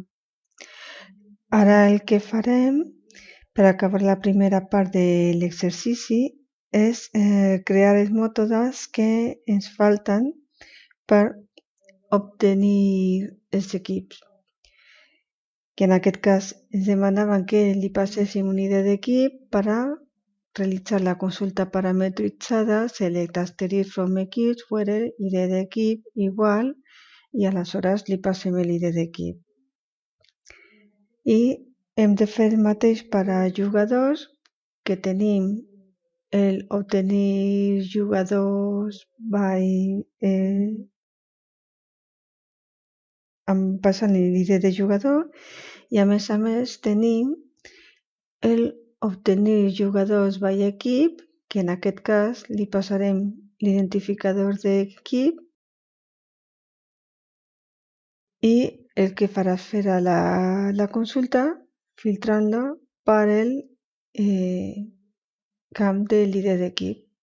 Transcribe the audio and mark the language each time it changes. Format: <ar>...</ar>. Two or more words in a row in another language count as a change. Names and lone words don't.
<ca>Ara el que farem per acabar la primera part de l'exercici és crear els mètodes que ens falten per obtenir els equips. Que en aquest cas ens demanaven que li passéssim un ID d'equip per a realitzar la consulta parametritzada</ca> <en>select asterisk from</en> <ca>equips where ID d'equip igual i aleshores li passem l'ID d'equip. I hem de fer el mateix per a jugadors, que tenim el obtenir jugadors passant l'ID de jugador i a més tenim el obtenir jugadors by equip, que en aquest cas li passarem l'identificador d'equip i el que farà serà la consulta filtrant-la per el camp de l'ID d'equip.</ca>